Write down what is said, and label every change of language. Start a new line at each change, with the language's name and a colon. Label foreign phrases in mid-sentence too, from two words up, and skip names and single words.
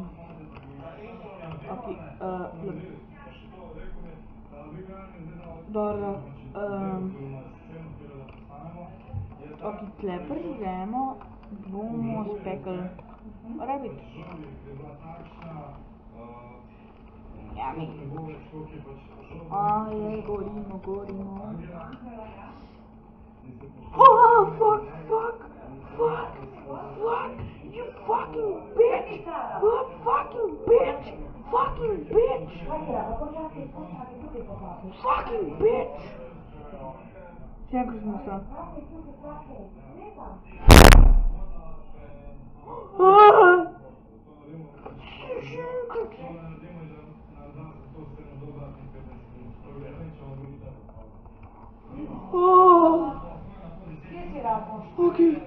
Slovenian: Ok, dobro, ok, tle prežemo, bomo spekli rabbit. Ja, mi. Gorimo.
English: Fuck, you fucking bitch! Fucking bitch!
Slovenian: Še enkrat smo se. Še enkrat! Ok.